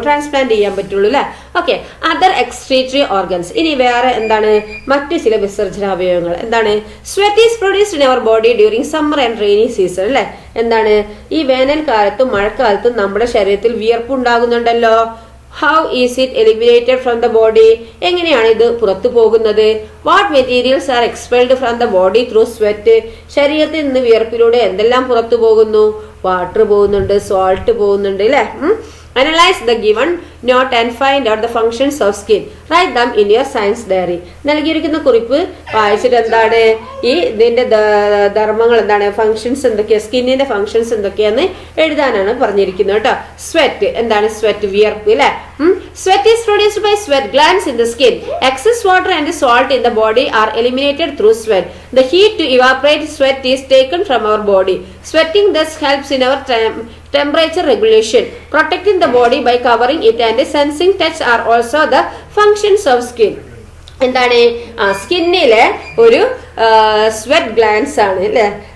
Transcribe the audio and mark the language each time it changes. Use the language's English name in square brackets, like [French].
[Malayalam] Transplant ചെയ്യാൻ പറ്റുള്ളൂ അല്ലേ. ഓക്കെ. [English] Other excretory organs. [Malayalam] ഇനി വേറെ എന്താണ്? മറ്റു ചില വിസർജനാവയവങ്ങൾ. എന്താണ്? [English] Sweat is produced in our body during summer and rainy season അല്ലേ. എന്താണ്? [Malayalam] ഈ വേനൽക്കാലത്തും മഴക്കാലത്തും നമ്മുടെ ശരീരത്തിൽ വിയർപ്പ് ഉണ്ടാകുന്നുണ്ടല്ലോ. [English] How is it eliminated from the body? [Malayalam] എങ്ങനെയാണ് ഇത് പുറത്തു പോകുന്നത്? [English] What materials are expelled from the body through sweat? [Malayalam] ശരീരത്തിൽ നിന്ന് വിയർപ്പിലൂടെ എന്തെല്ലാം പുറത്തു പോകുന്നു? വാട്ടർ പോകുന്നുണ്ട്, സോൾട്ട് പോകുന്നുണ്ട് അല്ലേ. [English] Analyze the given note and find out the functions of skin. Write them in your science diary. [Malayalam] നൽകിയിരിക്കുന്ന കുറിപ്പ് വായിച്ചിട്ട് എന്താണ് ഈ ഇതിന്റെ ധർമ്മങ്ങൾ എന്താണ്, ഫങ്ഷൻസ് എന്തൊക്കെയാ, സ്കിന്നിന്റെ ഫങ്ഷൻസ് എന്തൊക്കെയാന്ന് എഴുതാനാണ് പറഞ്ഞിരിക്കുന്നത് കേട്ടോ. സ്വെറ്റ് എന്താണ്? സ്വെറ്റ് വിയർപ്പ് അല്ലെ. [English] Sweat is produced by sweat glands in the skin. Excess water and salt in the body are eliminated through sweat. The heat to evaporate sweat is taken from our body. Sweating thus helps in our temperature regulation. Protecting the body by covering it and sensing touch are also the functions of skin. [Malayalam] എന്താണ്? സ്കിന്നിലെ ഒരു sweat glance ആണ് അല്ലെ.